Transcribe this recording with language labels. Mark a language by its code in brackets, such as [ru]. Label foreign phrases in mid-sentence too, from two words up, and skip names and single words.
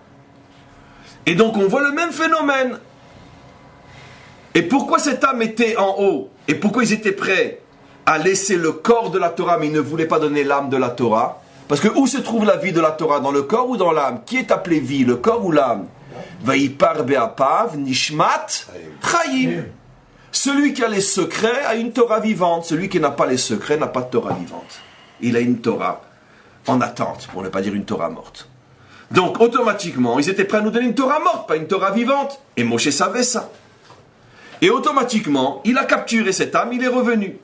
[fr] Et donc on voit le même phénomène. Et pourquoi cette âme était en haut ? Et pourquoi ils étaient prêts à laisser le corps de la Torah, mais ils ne voulaient pas donner l'âme de la Torah ? Parce que où se trouve la vie de la Torah ? Dans le corps ou dans l'âme ? Qui est appelé vie, le corps ou l'âme ? [he] ויפח באפיו, נשמת, חיים. [fr] Celui qui a les secrets a une Torah vivante. Celui qui n'a pas les secrets n'a pas de Torah vivante. Il a une Torah en attente, pour ne pas dire une Torah morte. Donc, automatiquement, ils étaient prêts à nous donner une Torah morte, pas une Torah vivante. Et Moshe savait ça. Et automatiquement, il a capturé cette âme, il est revenu.